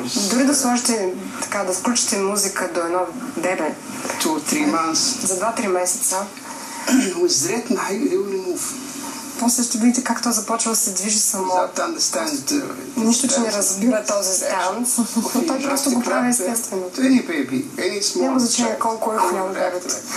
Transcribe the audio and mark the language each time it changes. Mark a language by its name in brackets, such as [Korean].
[Bulgarian] Дори да сложите, така, да включите музика до едно бебе [English] 2-3 months. [Bulgarian] За 2-3 месеца. [English] With rhythm, he will move. [Bulgarian] После ще видите как той започва да се движи само. Нищо, че не разбира този танц, но той просто го прави естествено. Няма значение колко е голямо бебето.